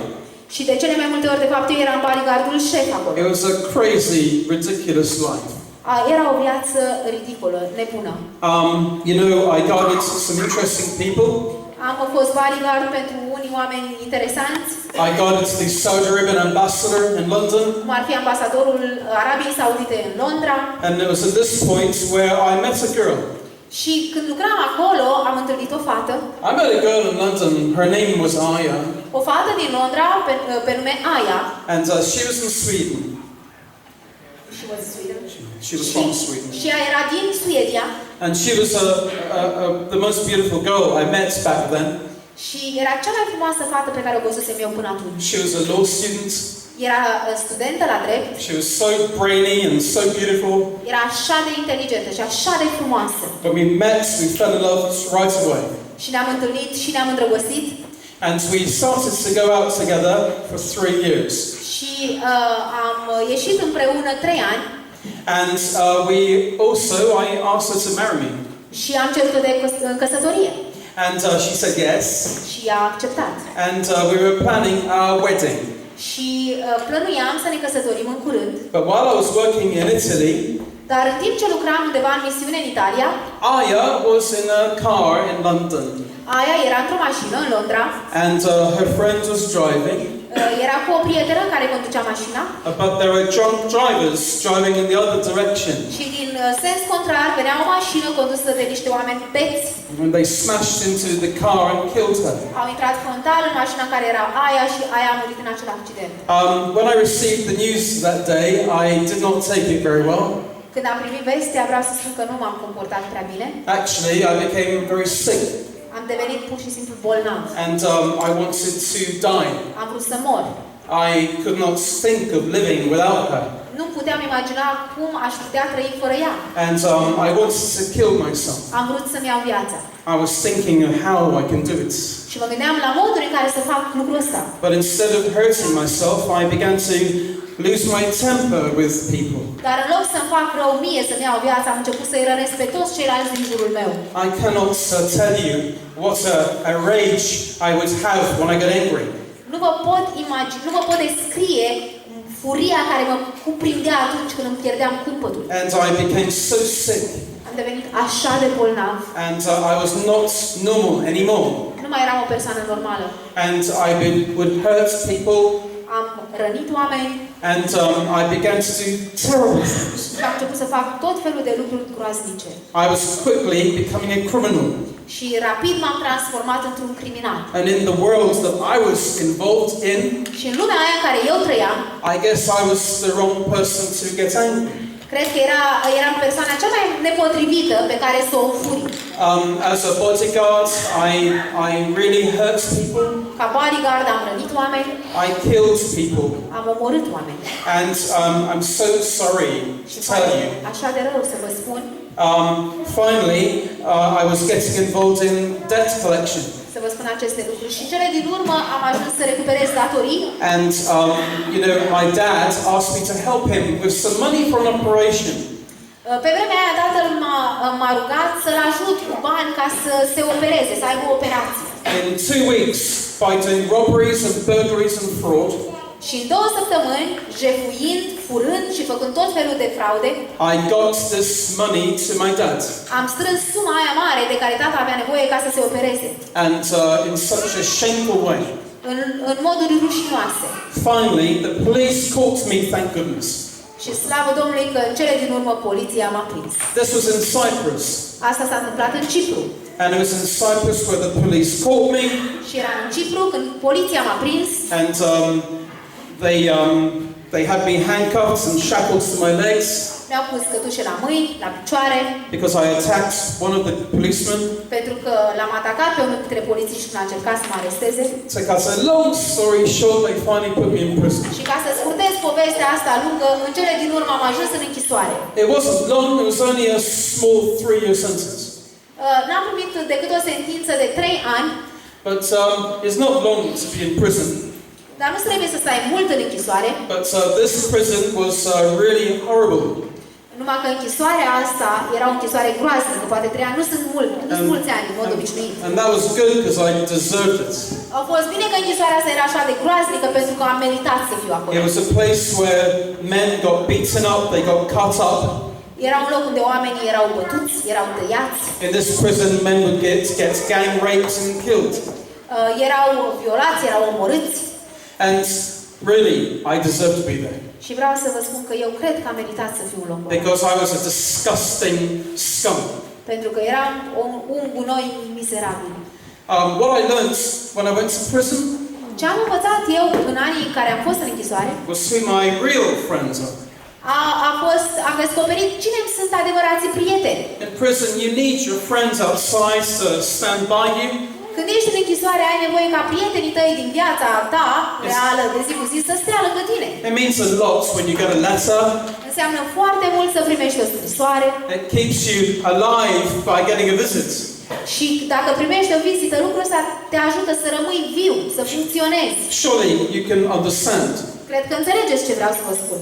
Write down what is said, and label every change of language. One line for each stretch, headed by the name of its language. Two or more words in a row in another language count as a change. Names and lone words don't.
Romanian: Și de cele mai multe ori, de fapt, eu eram bodyguardul șef acolo.
English: It was a crazy, ridiculous life.
Romanian: Era o viață ridicolă, nebună.
English: You know, I guided some interesting people.
Romanian: Am fost bodyguard pentru unii oameni interesanți.
English: I guided the Saudi Arabian ambassador in London.
Romanian: Cum ar fi ambasadorul Arabiei Saudite în Londra.
English: And it was at this point where I met a girl.
Romanian: Și când lucram acolo, am întâlnit o fată.
English: I met a girl in London. Her name was Aya.
Romanian: O fată din Londra pe nume Aya.
English: And she was in Sweden. She was in Sweden. She was from Sweden.
Romanian: Și ea era din Suedia.
English: And she was the most beautiful girl I met back then.
Romanian: Și era cea mai frumoasă fată pe care o văzusem eu până atunci.
English: She was a law student.
Romanian: Era studentă la drept.
English: She was so brainy and so beautiful.
Romanian: Era așa de inteligentă și așa de frumoasă.
English: When we met, we fell in love right away.
Romanian: Și ne-am întâlnit și ne-am îndrăgostit.
English: And we started to go out together for 3 years.
Romanian: Și am ieșit împreună 3 ani.
English: And I asked her to marry me.
Romanian: Și am cerut-o în căsătorie.
English: And she said yes.
Romanian: Și a acceptat.
English: And we were planning our wedding.
Romanian: Și plănuiam să ne căsătorim în curând.
English: But while I was working in Italy,
Romanian: dar în timp ce lucram undeva în misiune în Italia,
English: Aya was in a car in London.
Romanian: Aya era într-o mașină în Londra.
English: And her friend was driving.
Romanian: Era cu o prietenă care conducea mașina.
English: But there were drunk drivers driving in the other direction.
Romanian: Și din sens contrar venea o mașină condusă de niște oameni beți.
English: And they smashed into the car and killed her.
Romanian: Au intrat frontal în mașina care era Aya și Aya a murit în acel accident.
English: When I received the news that day, I did not take it very well.
Romanian: Când am primit vestea, vreau să spun că nu m-am comportat prea bine.
English: Actually, I became very sick.
Romanian: Am devenit pur și simplu bolnav.
English: And I wanted to die.
Romanian: Am vrut să mor.
English: I could not think of living without her.
Romanian: Nu puteam imagina cum aș putea trăi fără ea.
English: And I wanted to kill myself.
Romanian: Am vrut să-mi iau viața.
English: I was thinking of how I can do it.
Romanian: Și mă gândeam la modul în care să fac lucrul ăsta.
English: But instead of hurting myself, I began to lose my temper with people.
Romanian: Dar în loc să-mi fac rău mie să-mi iau viața, am început să-i rănesc pe toți ceilalți din jurul meu.
English: I cannot tell you what a rage I would have when I got angry.
Romanian: Nu vă pot descrie furia care mă cuprindea atunci când îmi pierdeam cumpătul.
English: And I became so sick.
Romanian: Am devenit așa de bolnav.
English: And I was not normal anymore.
Romanian: Nu mai eram o persoană normală.
English: And I would hurt people.
Romanian: Am rănit oameni.
English: And I began to do terrible things.
Romanian: Și am început să fac tot felul de lucruri groaznice.
English: I was quickly becoming a criminal.
Romanian: Și rapid m-am transformat într-un criminal.
English: And in the world that I was involved in,
Romanian: Și în lumea aia în care eu trăiam,
English: I guess I was the wrong person to get angry.
Romanian: cred că eram persoana cea mai nepotrivită pe care să o înfuri.
English: As a bodyguard, I really hurt people.
Romanian: Ca bodyguard am rănit oameni,
English: I killed people.
Romanian: am omorât oameni.
English: And I'm so sorry to tell you.
Romanian: Așa de rău să vă spun.
English: Finally, I was getting involved in debt collection.
Romanian: Să vă spun aceste lucruri. Și în cele din urmă am ajuns să recuperez datorii.
English: And, you know, my dad asked me to help him with some money for an operation.
Romanian: Pe vremea aia tatăl m-a rugat să-l ajut cu bani ca să se opereze, să aibă o operație.
English: In 2 weeks, by doing robberies and burglaries and fraud,
Romanian: Și în 2 săptămâni, jefuind, furând și făcând tot felul de fraude,
English: I got this money to my dad.
Romanian: am strâns suma aia mare de care tata avea nevoie ca să se opereze.
English: And in such a shameful way.
Romanian: În moduri rușinoase.
English: Finally, the police caught me, thank goodness.
Romanian: Și slavă Domnului că în cele din urmă poliția m-a prins.
English: This was in Cyprus.
Romanian: Asta s-a întâmplat în Cipru.
English: And it was in Cyprus where the police caught me.
Romanian: Și era în Cipru când poliția m-a prins.
English: And they had me handcuffed and shackled to my legs.
Romanian: Mi-au pus cătușe la mâini, la picioare.
English: Because I attacked one of the policemen.
Romanian: Pentru că l-am atacat pe unul dintre polițiști când a încercat să mă aresteze.
English: To cut a long story short, they finally put me in prison.
Romanian: Și ca să scurtez povestea asta lungă, în cele din urmă am ajuns în închisoare.
English: It wasn't long, it was only a small 3-year sentence.
Romanian: N-am primit decât o sentință de 3 ani.
English: But it's not long to be in prison.
Romanian: Dar nu trebuie să stai mult în închisoare.
English: But this prison was really horrible.
Romanian: Numai că închisoarea asta era o închisoare groaznică, poate 3 ani, nu sunt mulți ani, în mod obișnuit.
English: And that was good because I deserved it.
Romanian: Au fost bine că închisoarea asta era așa de groaznică pentru că am meritat să fiu acolo.
English: It was a place where men got beaten up, they got cut up.
Romanian: Era un loc unde oamenii erau bătuți, erau tăiați.
English: In this prison, men would get gang raped and killed.
Romanian: Erau violați, erau omorâți.
English: And really, I deserve to be there.
Romanian: Și vreau să vă spun că eu cred că am meritat să fiu în locul ăla.
English: Because I was a disgusting scum.
Romanian: Pentru că eram un gunoi mizerabil.
English: What I learned when I went to prison
Romanian: Ce am învățat eu în anii în care am fost în închisoare
English: was who my real friends are.
Romanian: am descoperit cine sunt adevărații prieteni.
English: In prison, you need your friends outside to stand by you.
Romanian: Când ești în închisoare, ai nevoie ca prietenii tăi din viața ta reală de zi cu zi să stea lângă tine.
English: It means a lot when you get a letter.
Romanian: Înseamnă foarte mult să primești o scrisoare.
English: It keeps you alive by getting a visit.
Romanian: Și dacă primești o vizită, lucrul ăsta te ajută să rămâi viu, să funcționezi.
English: Surely you can understand.
Romanian: Cred că înțelegeți ce vreau să vă spun.